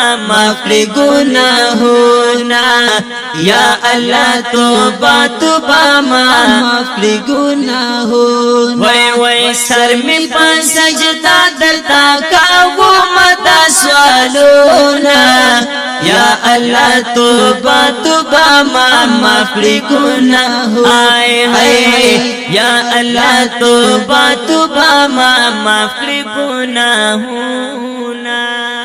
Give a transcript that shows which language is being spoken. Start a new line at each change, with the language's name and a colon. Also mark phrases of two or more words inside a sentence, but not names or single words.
Pashto: معاف کړې ګناهونه
Arabic: یا الله
Pashto: توبه توبه ما معاف کړې ګناهونه وای وای سر می په سجدا درتا کاوه مدا سوالونه
Arabic: یا الله
Pashto: توبه توبه ما معاف کړې ګناهونه
Urdu: آئے ہائے یا اللہ توبہ توبہ
Pashto: ما معاف کړې ګناهونه